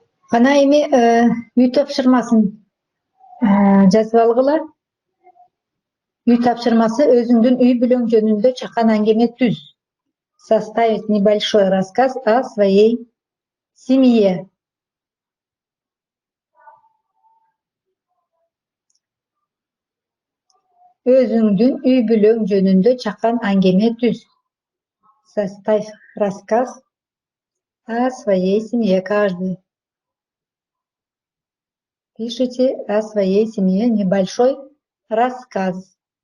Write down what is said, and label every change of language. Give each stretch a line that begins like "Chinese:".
Kyrgyz: Кана эми үй тапшырмасын жазып алгыла. Үй тапшырмасы өзүңдүн үй бүлөң жөнүндө чакан аңгеме түз.
Russian: Составить небольшой рассказ о своей семье.
Kyrgyz: Өзүңдүн үй бүлөң жөнүндө чакан аңгеме түз.
Russian: Составь рассказ о своей семье каждый. Пишите о своей семье небольшой рассказ.